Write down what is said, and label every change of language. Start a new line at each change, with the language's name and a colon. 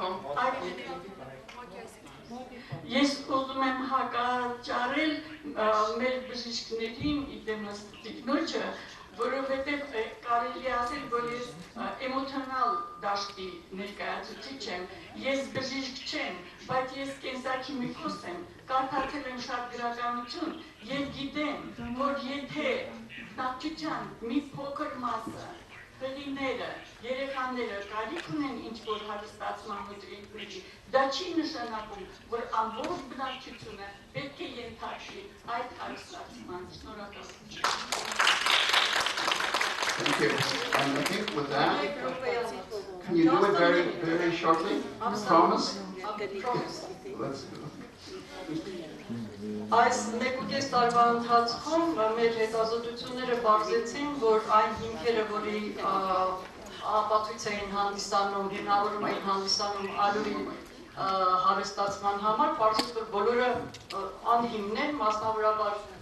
Armenian: Ես ուզում եմ հակաճառել մեր բժիշկներին իդեմս տիկնոջը, որովհետև կարելի ասել, որ ես էմոցիոնալ դաշտի ներկայացուցիչ եմ, ես բժիշկ չեմ, բայց ես կենսաքիմիկոս եմ, կարդացել եմ շատ գրականություն եւ գիտեմ, որ եթե բնակչության մի փոքր մասը հղիները, երեխաները կարիք ունեն ինչ-որ հարստացման մուտիկների, դա չի նշանակում, որ ամբողջ բնակչությունը պետք է ենթարկվի այդ հարստացման։ Շնորհակալություն։
English: Thank you. And I think with that, can you do it very shortly? Promise? Promise. Let's do it.
Armenian: Այս մեկուկես տարվա ընթացքում մեր հետազոտությունները բարձեցին, որ այն հիմքերը, որի ապացույց էին հանդիսանում, հիմնավորում էին հանդիսանում ալյուրի հարստացման համար, բարձր որ բոլորը անհիմն են, մասնավորաբար